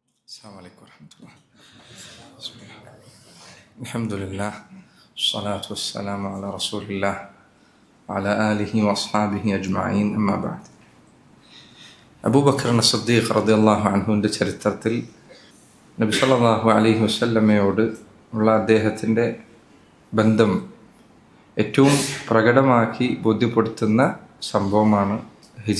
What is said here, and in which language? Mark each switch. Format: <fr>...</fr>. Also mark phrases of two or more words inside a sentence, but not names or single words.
<ar>السلام عليكم ورحمة الله. بسم الله. الحمد لله والصلاة والسلام على رسول الله وعلى آله وأصحابه أجمعين. أما بعد.</ar> <ml>അബൂബക്കർ സിദ്ദീഖ്</ml> <ar>رضي الله عنه</ar> <ml>ചരിത്രത്തിൽ നബി</ml> <ar>صلى الله عليه وسلم</ar> <ml>ഉള്ള അദ്ദേഹത്തിൻ്റെ ബന്ധം ഏറ്റവും പ്രകടമാക്കി ബോധ്യപ്പെടുത്തുന്ന സംഭവമാണ് ഹിജ്റ.</ml>